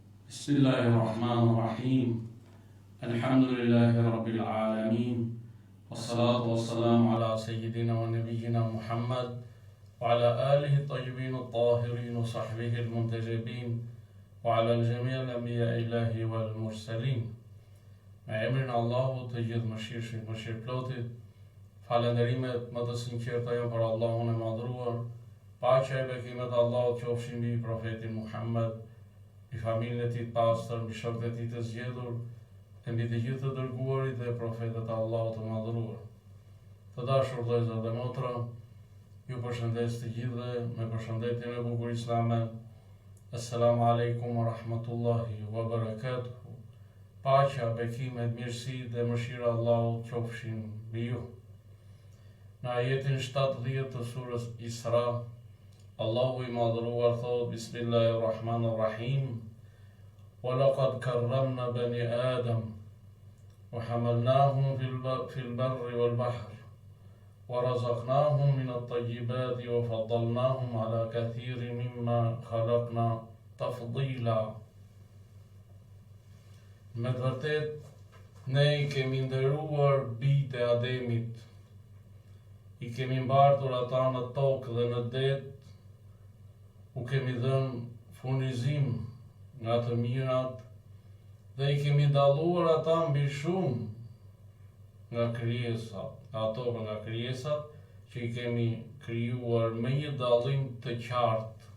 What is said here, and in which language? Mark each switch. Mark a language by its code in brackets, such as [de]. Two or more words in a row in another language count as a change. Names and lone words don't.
[ar] بسم الله الرحمن الرحيم الحمد لله رب العالمين والصلاة والسلام على سيدنا ونبينا محمد وعلى آله الطيبين الطاهرين وصحبه المنتجبين وعلى الجميع الأنبياء الله والمرسلين. [sq] Me emrin e Allahut të gjithë mëshirshëm, mëshirëplotit, falënderimet më të sinqerta janë për Allahun e madhruar, paqja e bekimet e Allahut qofshin mbi profetin Muhammed, mbi familjen e tij të pastër, mbi shokët e tij të zgjedhur, e mbi të gjithë të dërguarit dhe profetët e Allahut të madhruar. Të dashur vëllezër dhe motra, ju përshëndes të gjithëve me përshëndetjen e bukur islame. [ar] السلام عليكم ورحمة الله وبركاته. [sq] Paqja, bekimet, mirësi dhe mëshira Allahut qofshin mbi ju. Në ajetin 70 të surës Isra, Allahu i madhruar thot: Bismillahirrahmanirrahim. [ar] ولقد كرمنا بني آدم وحملناهم في البر والبحر ورزقناهم من الطيبات وفضلناهم على كثير ممن خلقنا تفضيلا. [sq] Me të vërtet, ne i kemi nderuar bijtë e Ademit, i kemi mbartur ata në tokë dhe në det, u kemi dhënë furnizim nga të mirat dhe i kemi dalluar ata mbi shumë nga krijesat, nga krijesat që i kemi krijuar me një dallim të qartë.